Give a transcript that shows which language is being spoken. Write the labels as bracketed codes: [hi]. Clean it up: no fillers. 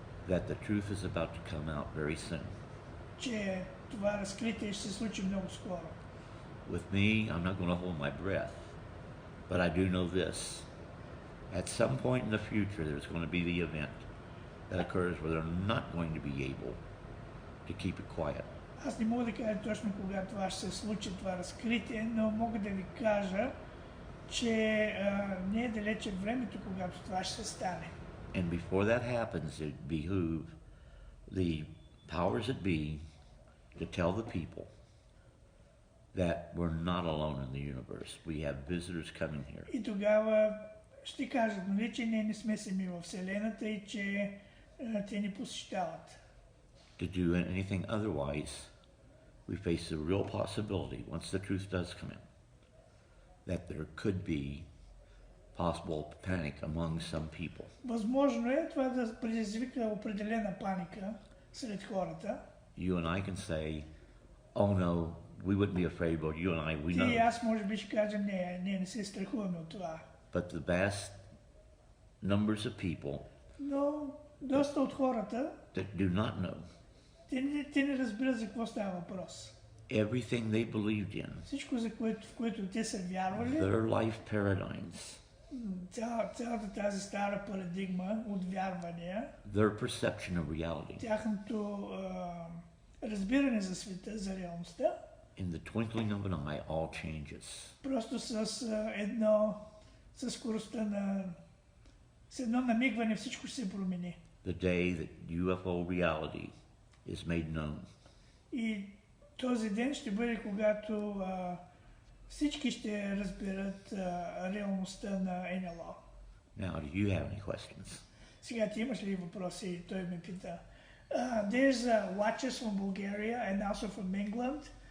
[en] that the truth is about to come out very soon. [bg] че това разкритие ще се случи много скоро. [en] With me, I'm not going to hold my breath, but I do know this. At some point in the future, there's going to be the event that occurs where they're not going to be able to keep it quiet. [bg] Аз не мога да кажа точно кога това ще се случи, това разкритие, но мога да ви кажа, че не е далече времето, когато това ще стане. [en] And before that happens, it behoove the powers that be to tell the people that we're not alone in the universe. We have visitors coming here. [bg] И тогава ще кажат, нали, че ние не сме сами във Вселената и че те ни посещават. [en] To do anything otherwise, we face the real possibility, once the truth does come in, that there could be possible panic among some people. [bg] Възможно е това да предизвика определена паника сред хората. [en] You and I can say, oh no, we wouldn't be afraid, but you and I, we [bg] Ти и [en] know. [bg] аз може би ще кажем, не се страхуваме от това. [en] But the vast numbers of people [bg] Но доста от хората, [en] that do not know [bg] те не разбират за какво става въпрос. [en] everything they believed in, [bg] Всичко, в което те са вярвали, [en] their life paradigms, [bg] цялата тази стара парадигма от вярвания, [en] their perception of reality, [bg] тяхното разбиране за света, за реалността, [en] in the twinkling of an eye, all changes. [bg] просто с скоростта с едно намигване всичко ще се промени. [en] The day that UFO reality is made known. [bg] И този ден ще бъде, когато всички ще разберат реалността на НЛО. [en] Now, do you have any questions? [bg] Сега ти имаш ли въпроси? Той ме пита. [en] There's watchers from Bulgaria and also from England.